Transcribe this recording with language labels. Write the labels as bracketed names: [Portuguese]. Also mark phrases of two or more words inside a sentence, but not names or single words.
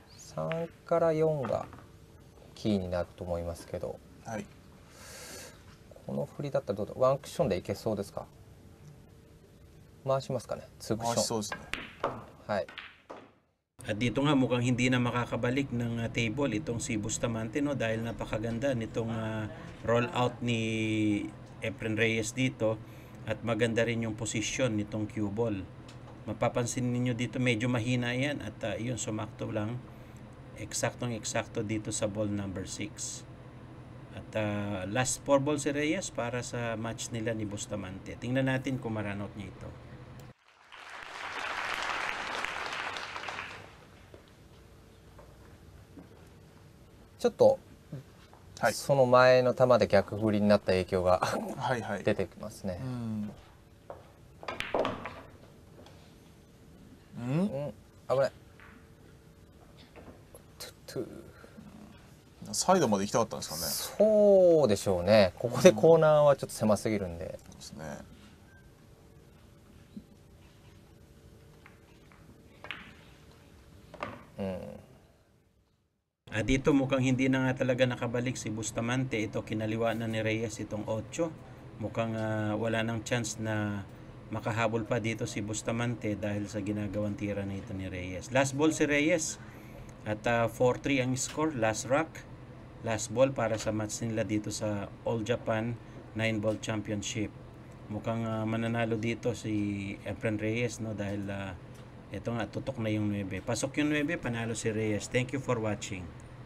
[Japanese] 3 から4がキーになると思いますけど、はい、この振りだったらどうだ、ワンクッションでいけそうですか？回しますかね、ツークッション。回しそうですね。はい。 [Filipino] At dito nga mukhang hindi na makakabalik ng table itong si Bustamante, no, dahil napakaganda nitong [English] roll out [Filipino] ni Efren Reyes dito at maganda rin yung posisyon nitong [English] cue ball. [Filipino] Mapapansin niyo dito medyo mahina yan at yun sumakto lang, eksaktong-eksakto dito sa ball number 6. At [English] last 4 ball [Filipino] si Reyes para sa match nila ni Bustamante. Tingnan natin kung maranot niya ito. [Japanese] ちょっと、はい、その前の球で逆振りになった影響がはいはい出てきますね。危ない。サイドまで行きたかったんですかね。そうでしょうね。ここでコーナーはちょっと狭すぎるんで。そうですね。 [Filipino] At dito mukhang hindi na nga talaga nakabalik si Bustamante. Ito kinaliwa na ni Reyes itong 8. Mukhang wala nang chance na makahabol pa dito si Bustamante dahil sa ginagawang tira na ito ni Reyes. [English] Last ball [Filipino] si Reyes at 4-3 ang score. [English] Last rock, last ball [Filipino] para sa match nila dito sa All Japan 9-ball championship. Mukhang mananalo dito si Efren Reyes, no, dahil ito nga tutok na yung 9. Pasok yung 9, panalo si Reyes. [English] Thank you for watching.